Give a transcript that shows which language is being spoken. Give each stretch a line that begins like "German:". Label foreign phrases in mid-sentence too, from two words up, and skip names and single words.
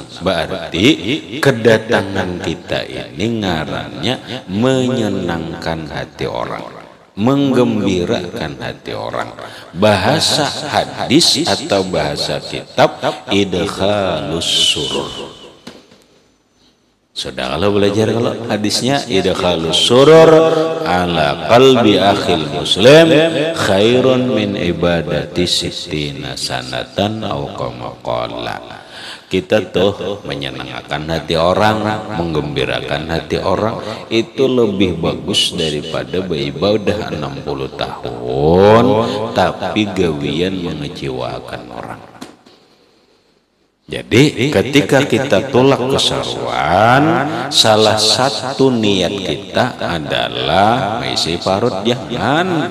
Indonesian: Berarti kedatangan kita ini ngarannya menyenangkan hati orang, menggembirakan hati orang. Bahasa hadis atau bahasa kitab
Arabic: إدخال السرور.
Indonesian: Sudah kalau belajar kalau hadisnya
Arabic: إدخال السرور على قلب أخي المسلم خير من عبادة ستين سنة أو كما قال.
Indonesian: Kita tuh menyenangkan hati orang, menggembirakan hati orang itu lebih bagus daripada beribadah 60 tahun tapi gawian mengecewakan orang. Jadi ketika kita tolak kesaruan, salah satu niat kita adalah mengisi parut jangan.